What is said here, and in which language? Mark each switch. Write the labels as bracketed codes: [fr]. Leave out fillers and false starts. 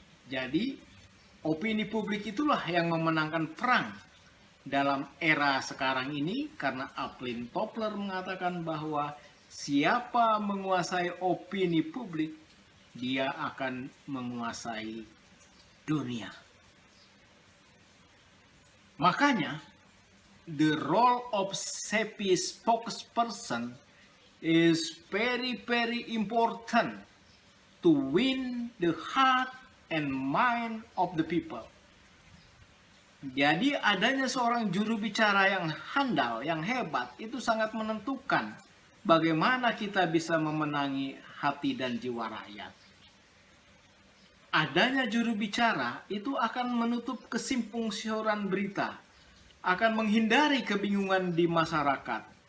[id] Jadi, opini publik itulah yang memenangkan perang dalam era sekarang ini, karena Aplin Toppler mengatakan bahwa siapa menguasai opini publik, dia akan menguasai dunia. Makanya, [en] the role of SEPI spokesperson is very, very important to win the heart and mind of the people. [id] Jadi adanya seorang juru bicara yang handal, yang hebat, itu sangat menentukan bagaimana kita bisa memenangi hati dan jiwa rakyat. Adanya juru bicara itu akan menutup kesimpang siuran berita, akan menghindari kebingungan di masyarakat.